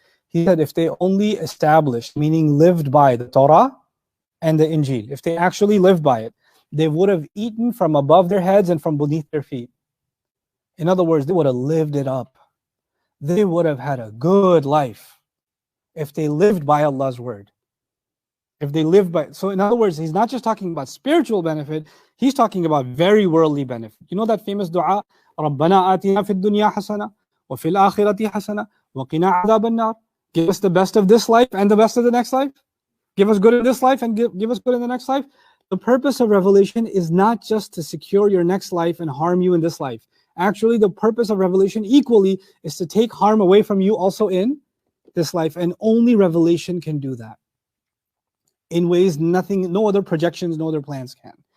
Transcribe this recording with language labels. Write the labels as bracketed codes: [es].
[en] He said, if they only established, meaning lived by the Torah and the Injil, if they actually lived by it, they would have eaten from above their heads and from beneath their feet. In other words, they would have lived it up. They would have had a good life if they lived by Allah's word. If they live by, so in other words, He's not just talking about spiritual benefit, He's talking about very worldly benefit. You know that famous dua, [ar] رَبَّنَا آتِنَا فِي الدُّنْيَا حَسَنَةً وَفِي الْآخِرَةِ حَسَنَةً وَقِنَا عَذَابَ النَّارِ. [en] Give us the best of this life and the best of the next life. Give us good in this life and give us good in the next life. The purpose of revelation is not just to secure your next life and harm you in this life. Actually, the purpose of revelation equally is to take harm away from you also in this life, and only revelation can do that in ways no other projections, no other plans can.